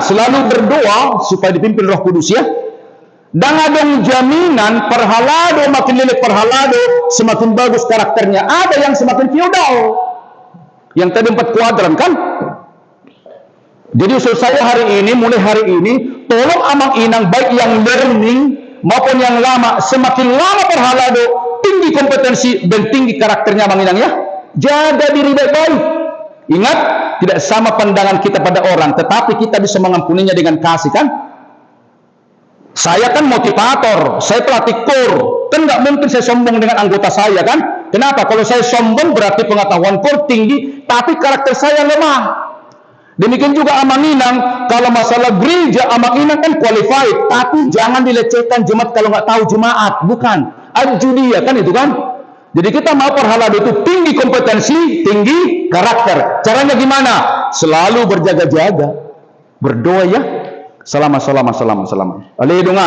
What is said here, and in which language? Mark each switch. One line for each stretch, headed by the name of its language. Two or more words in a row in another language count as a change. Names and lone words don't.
Indonesian: Selalu berdoa supaya dipimpin Roh Kudus ya. Dan ada jaminan perhalado, makin lilit perhalado, semakin bagus karakternya. Ada yang semakin feodal. Yang tadi 4 kuadran kan? Jadi usul saya hari ini, mulai hari ini, tolong
Batak Toba: amang inang
Indonesian: baik yang learning maupun yang lama, semakin lama perhalado, tinggi kompetensi dan tinggi karakternya
Batak Toba: amang inang
Indonesian: ya. Jaga diri baik-baik. Ingat, tidak sama pandangan kita pada orang, tetapi kita bisa mengampuninya dengan kasih kan? Saya kan motivator, saya pelatih core, kan nggak mungkin saya sombong dengan anggota saya kan? Kenapa? Kalau saya sombong berarti pengetahuan core tinggi, tapi karakter saya lemah. Demikian juga
Batak Toba: amang inang,
Indonesian: kalau masalah gereja
Batak Toba: amang inang
Indonesian: kan qualified, tapi jangan dilecehkan jemaat kalau nggak tahu jemaat, bukan? Dia kan itu kan? Jadi kita mau perhalado itu tinggi kompetensi, tinggi karakter. Caranya gimana? Selalu berjaga-jaga, berdoa ya. Selamat. Alidungan.